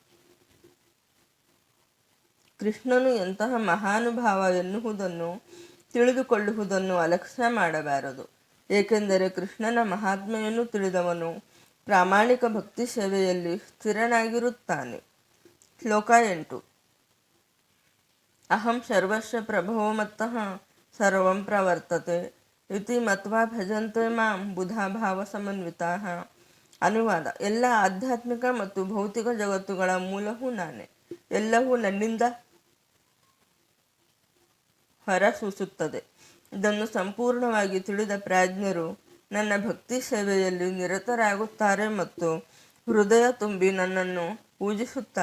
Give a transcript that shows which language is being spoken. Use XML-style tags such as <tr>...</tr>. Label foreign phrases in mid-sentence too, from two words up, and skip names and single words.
<kn>ಕೃಷ್ಣನು ಎಂತಹ ಮಹಾನುಭಾವ ಎನ್ನುವುದನ್ನು ತಿಳಿದುಕೊಳ್ಳುವುದನ್ನು ಅಲಕ್ಷ್ಯ ಮಾಡಬಾರದು, ಏಕೆಂದರೆ ಕೃಷ್ಣನ ಮಹಾತ್ಮೆಯನ್ನು ತಿಳಿದವನು ಪ್ರಾಮಾಣಿಕ ಭಕ್ತಿ ಸೇವೆಯಲ್ಲಿ ಸ್ಥಿರನಾಗಿರುತ್ತಾನೆ. ಶ್ಲೋಕ 8.</kn> <sa>ಅಹಂ ಸರ್ವಸ್ಯ ಪ್ರಭವೋ ಮತ್ತಃ ಸರ್ವಂ ಪ್ರವರ್ತತೆ ಇತಿ ಮತ್ವಾ ಭಜಂತೆ ಮಾಂ ಬುಧಾ ಭಾವ ಸಮನ್ವಿತಾಃ.</sa> <kn>ಅನುವಾದ. ಎಲ್ಲ ಆಧ್ಯಾತ್ಮಿಕ ಮತ್ತು ಭೌತಿಕ ಜಗತ್ತುಗಳ ಮೂಲವೂ ನಾನೇ. ಎಲ್ಲವೂ ನನ್ನಿಂದ ಹೊರಸೂಸುತ್ತದೆ. ಇದನ್ನು ಸಂಪೂರ್ಣವಾಗಿ ತಿಳಿದ ಪ್ರಾಜ್ಞರು ನನ್ನ ಭಕ್ತಿ ಸೇವೆಯಲ್ಲಿ ನಿರತರಾಗುತ್ತಾರೆ ಮತ್ತು ಹೃದಯ ತುಂಬಿ ನನ್ನನ್ನು ಪೂಜಿಸುತ್ತಾರೆ.</kn>